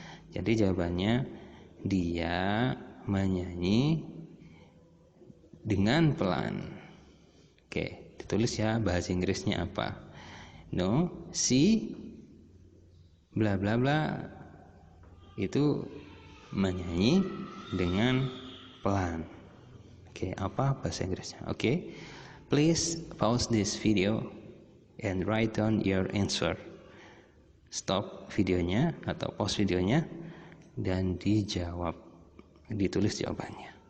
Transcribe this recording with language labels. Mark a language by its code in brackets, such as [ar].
[id] Jadi jawabannya dia menyanyi dengan pelan. Oke, ditulis ya bahasa Inggrisnya apa. No, si bla bla bla itu menyanyi dengan pelan. Oke, apa bahasa Inggrisnya? [en] Oke, please pause this video and write down your answer. [id] Stop videonya atau pause videonya dan dijawab, ditulis jawabannya.